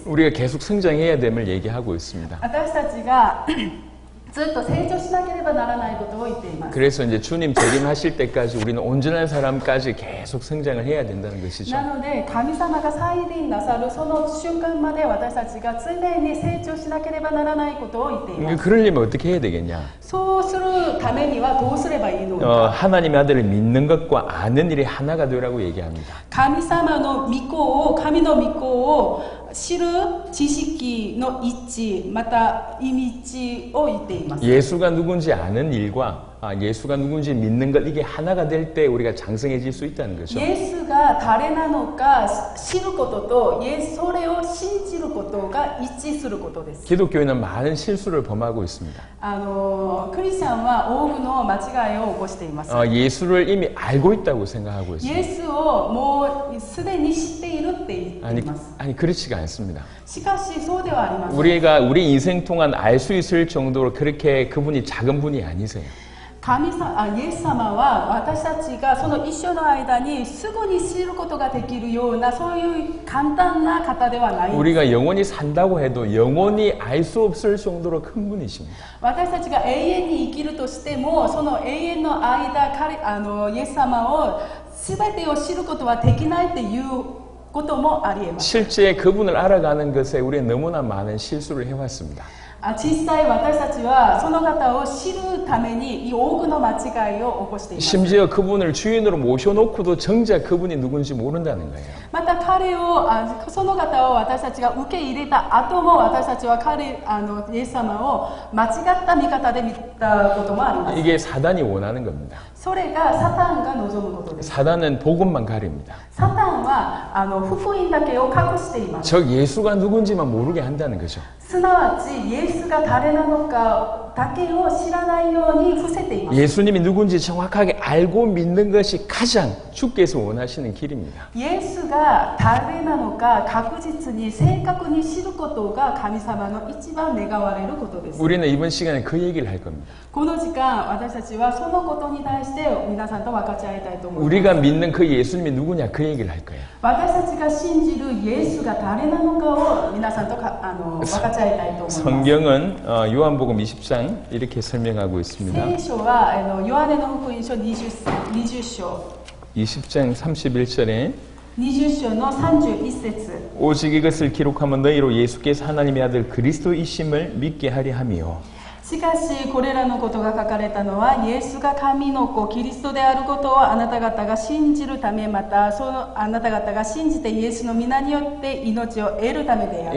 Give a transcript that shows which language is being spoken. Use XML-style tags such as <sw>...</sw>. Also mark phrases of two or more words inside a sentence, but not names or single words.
<ko>우리가 계속 성장해야 됨을 얘기하고 있습니다.</ko> <ja>私たちがずっと成長しなければならないことを言っています。</ja> <ko>그래서 이제 주님 재림하실 때까지 우리는 온전한 사람까지 계속 성장을 해야 된다는 것이죠.</ko> <ja>なので神様が再臨なさるその瞬間まで私たちが常に成長しなければならないことを言っています。</ja> <ko>그러려면 어떻게 해야 되겠냐?</ko> <ja>そうするためにはどうすればいいのか。</ja> <ko>하나님의 아들을 믿는 것과 아는 일이 하나가 되라고 얘기합니다.</ko> <ja>神様の御子を、神の御子を知る知識の一致、また意味を言っています。</ja> <ko>예수가 누군지 아는 일과 예수가 누군지 믿는 것 이게 하나가 될 때 우리가 장성해질 수 있다는 거죠.</ko> <ja>イエスが誰なのか知ることと、それを信じることが一致することです。</ja> <ko>기독교인은 많은 실수를 범하고 있습니다.</ko> <ja>クリスチャンは多くの間違いを起こしています。</ja> <ko>예수를 이미 알고 있다고 생각하고</ko> <ja>イ</ja> <ko>있습니다.</ko> <ja>エスをもうすでに知っているって言っています。</ja> <ko>아니 그렇지가 않습니다.</ko> <ja>しかしそうではありません。</ja> <ko>우리가 우리 인생 동안 알 수 있을 정도로 그렇게 그분이 작은 분이 아니세요.</ko> <ja>イエス様は私たちがその一生の間にすぐに知ることができるようなそういう簡単な方ではない。</ja> <ko>우리가 영원히 산다고 해도 영원히 알 수 없을 정도로 큰 분이십니다.</ko> <ja>私たちが永遠に生きるとしてもその永遠の間イエス様を全てを知ることはできないっていうこともありえます。</ja> <ko>실제 그분을 알아가는 것에 우리는 너무나 많은 실수를 해왔습니다.</ko> <ja>実際私たちはその方を知るために多くの間違いを起こしています。</ja> <ko>심지어 그분을 주인으로 모셔놓고도 정작 그분이 누군지 모른다는 거예요.</ko> <ja>またその方を私たちが受け入れた後も私たちはイエス様を間違った見方で見たこともあります。</ja> <ko>이게 사단이 원하는 겁니다.</ko> <ja>それがサタンが望むことです。</ja> <ko>사단은 복음만 가립니다.</ko> <ja>サタンは福音だけを隠しています。</ja> <ko>즉 예수가 누군지만 모르게 한다는 거죠.</ko> <ja>すなわちイエスが誰なのかだけを知らないように伏せています。</ja> <ko>예수님이 누군지 정확하게 알고 믿는 것이 가장 주께서 원하시는 길입니다.</ko> <ja>イエスが誰なのか確実に正確に知ることが神様の一番願われることです。</ja> <ko>우리는 이번 시간에 그 얘기를 할 겁니다.</ko> <ja>この時間私たちはそのことに対して皆さんと分かち合いたいと思います。</ja> <ko>우리가 믿는 그 예수님이 누구냐 그 얘기를 할 거예요.</ko> <ja>私たちが信じるイエスが誰なのかを皆さんと分かち合いたいと思います。</ja> <ko>성경은 요한복음 20장 이렇게 설명하고 있습니다.</ko> <ja>聖書はヨハネの福音書20章</ja> <ko>20장 31절에</ko> <ja>20 章の31節</ja> <ko>오직 이것을 기록하면 너희로 예수께서 하나님의 아들 그리스도이심을 믿게 하려 함이요.</ko> <ja>しかしこれらのことが書かれたのはイエスが神の子キリストであることをあなた方が信じるため、またあなた方が信じてイエスの皆によって命を得るためである。</ja>